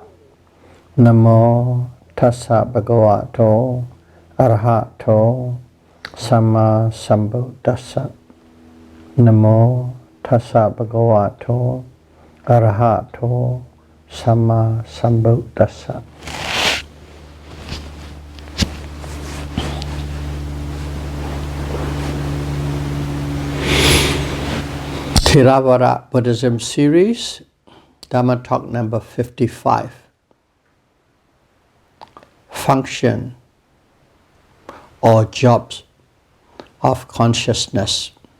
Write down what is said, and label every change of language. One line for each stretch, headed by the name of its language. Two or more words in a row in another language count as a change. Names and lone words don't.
Pali: Namo tassa bhagavato arahato samma sambuddhassa. Namo tassa bhagavato arahato samma sambuddhassa.
English: Theravada Buddhism series, Dhamma talk number 55. Function or jobs of consciousness.